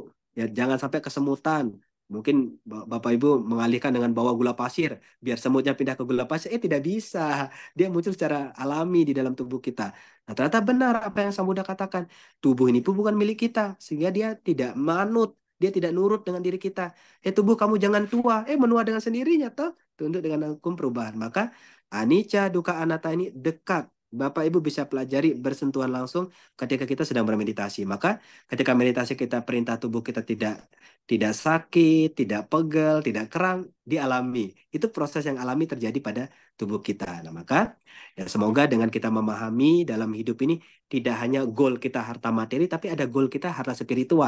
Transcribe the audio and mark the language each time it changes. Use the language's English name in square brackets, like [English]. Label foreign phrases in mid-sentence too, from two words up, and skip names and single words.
[Indonesian] Ya jangan sampai kesemutan. Mungkin Bapak Ibu mengalihkan dengan bawa gula pasir, biar semutnya pindah ke gula pasir. Tidak bisa. Dia muncul secara alami di dalam tubuh kita. Nah, ternyata benar apa yang Sang Buddha katakan. Tubuh ini pun bukan milik kita, sehingga dia tidak manut, dia tidak nurut dengan diri kita. Tubuh kamu jangan tua, menua dengan sendirinya toh, tunduk dengan hukum perubahan. Maka [Pali] anicca, dukkha, anatta [Indonesian] ini dekat. Bapak Ibu bisa pelajari bersentuhan langsung ketika kita sedang bermeditasi. Maka ketika meditasi kita perintah tubuh kita tidak sakit, tidak pegel, tidak kerang, dialami. Itu proses yang alami terjadi pada tubuh kita. Nah, maka ya semoga dengan kita memahami dalam hidup ini tidak hanya goal kita harta materi, tapi ada goal kita harta spiritual.